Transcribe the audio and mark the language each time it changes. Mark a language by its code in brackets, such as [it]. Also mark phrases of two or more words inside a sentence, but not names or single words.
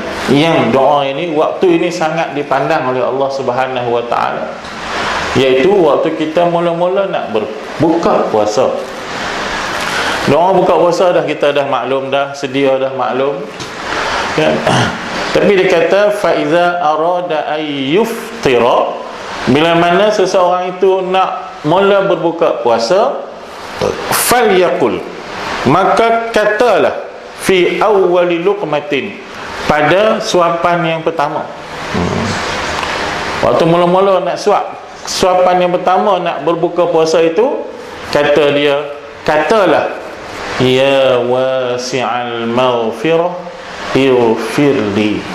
[ms] Yang doa ini, waktu ini sangat dipandang oleh Allah [ar] سبحانه وتعالى, [ms] iaitu waktu kita mula-mula nak berbuka puasa. Doa buka puasa dah kita dah maklum dah, sedia dah maklum, kan? Tapi dia kata [ar] فإذا أراد أن يفطر, [ms] bila mana seseorang itu nak mula berbuka puasa, falyaqul, maka katalah, [ar] في أول لقمة, [ms] pada suapan yang pertama. Waktu mula-mula nak suapan yang pertama nak berbuka puasa itu, kata dia, katalah, [ar] يا واسع المغفرة اغفر لي.